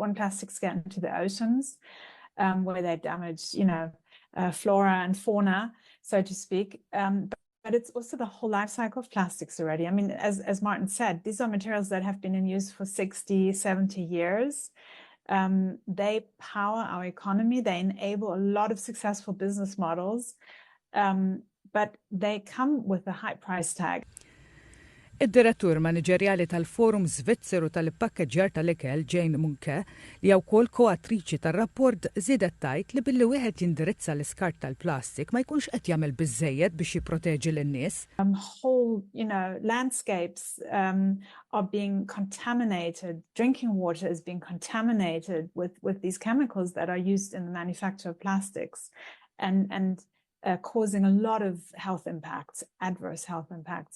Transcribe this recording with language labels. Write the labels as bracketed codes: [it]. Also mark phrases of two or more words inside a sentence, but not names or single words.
[en] When plastics get into the oceans, where they damage, flora and fauna, so to speak, but it's also the whole life cycle of plastics already. I mean, as Martin said, these are materials that have been in use for 60, 70 years. They power our economy. They enable a lot of successful business models, but they come with a high price tag. [mt] Id-direttur maniġerjali tal-Forum Svizzeru tal-Pakkeġġjar tal-Ikel, Jane Munke, li wkoll koatriċi tar-rapport żiedet tajt li billi wieħed jindirizza l-iskart tal-plastik ma jkunx qed jagħmel biżżejjed biex jipproteġi lin-nies. [en] Whole, landscapes are being contaminated. Drinking water is being contaminated with these chemicals that are used in the manufacture of plastics, and causing a lot of health impacts, adverse health impacts.